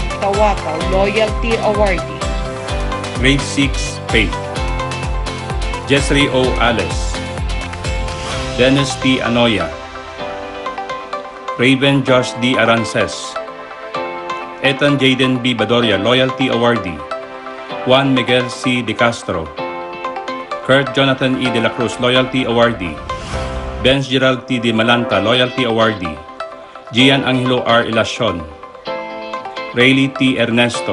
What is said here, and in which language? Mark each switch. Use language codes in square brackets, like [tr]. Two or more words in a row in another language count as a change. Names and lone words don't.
[en] Tawakaw, Loyalty Awardee. Grade 6, Faith. Jesri O. Alice. Dennis T. Anoya. Raven Josh D. Arances. Ethan Jaden B. Badoria, Loyalty Awardee. Juan Miguel C. De Castro. Kurt Jonathan E. De La Cruz, Loyalty Awardee. Benz Gerald T. De Malanta, Loyalty Awardee. Gian Angelo R. Ilacion. Rayleigh T. Ernesto.